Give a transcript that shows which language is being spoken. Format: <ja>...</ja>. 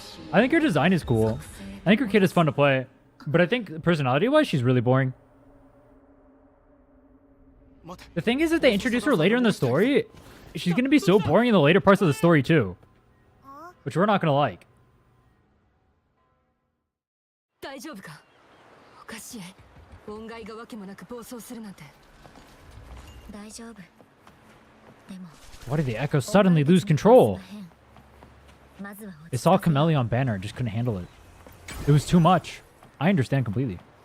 <en>I think her design is cool. I think her kid is fun to play. But I think personality-wise, she's really boring. The thing is that they introduce her later in the story. She's gonna be so boring in the later parts of the story too. Which we're not gonna like.</en> <ja>大丈夫か？おかしい。音外がわけもなく暴走するなんて。大丈夫。でも。</ja> <en>Why did the Echo suddenly lose control? It saw Chameleon banner and just couldn't handle it. It was too much. I understand completely.</en>